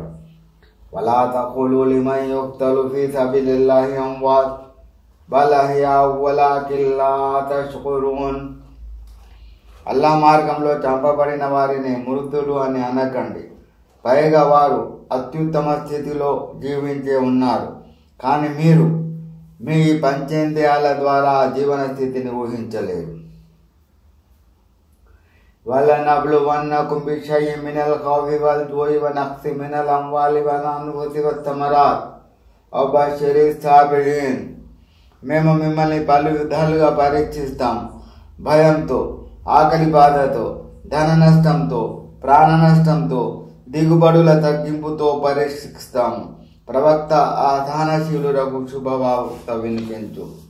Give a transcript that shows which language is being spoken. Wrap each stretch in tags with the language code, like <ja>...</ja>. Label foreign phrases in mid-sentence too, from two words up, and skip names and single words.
<ar>ولا تقولوا لمن يقتل في سبيل الله أموات بل أحياء ولكن لا تشكرون.</ar> <te>అల్లాహ్ మార్గంలో చంపబడిన వారిని మృతులు అని అనకండి, పైగా వారు అత్యుత్తమ స్థితిలో జీవించే ఉన్నారు. కానీ మీరు మీ పంచేంద్రియాల ద్వారా జీవన స్థితిని ఊహించలేరు.</te> <ar>وَلَنَبْلُوَنَّكُمْ بِشَيْءٍ مِنَ الْخَوْفِ وَالْجُوعِ وَنَقْصٍ مِنَ الْأَمْوَالِ وَالْأَنْفُسِ وَالثَّمَرَاتِ وَبَشِّرِ الصَّابِرِينَ.</ar> <te>మేము మిమ్మల్ని పలు విధాలుగా పరీక్షిస్తాం. భయంతో, ఆకలి బాధతో, ధన నష్టంతో, ప్రాణ నష్టంతో, దిగుబడుల తగ్గింపుతో పరీక్షిస్తాము. ప్రవక్త ఆ సహనశీలులకు శుభవార్త వినిపించు.</te>